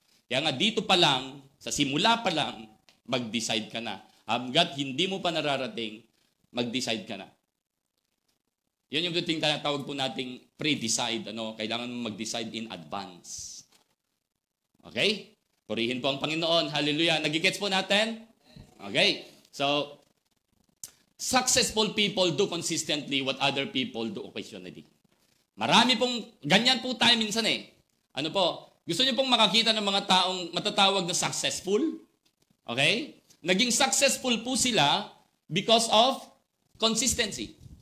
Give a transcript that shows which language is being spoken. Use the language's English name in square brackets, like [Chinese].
[Filipino] Kaya nga dito pa lang, sa simula pa lang, mag-decide ka na. Hanggat hindi mo pa nararating, mag-decide ka na. Yan yung tinatawag po nating pre-decide. Kailangan mo mag-decide [English] in advance. [Filipino] Okay? Purihin po ang Panginoon. Hallelujah. Nagigets po natin? Okay. [English] So, successful people do consistently what other people do occasionally. [Filipino] Marami pong, ganyan po tayo minsan eh. Gusto niyo pong makakita ng mga taong matatawag na successful? Okay? Naging successful po sila [English] because of consistency.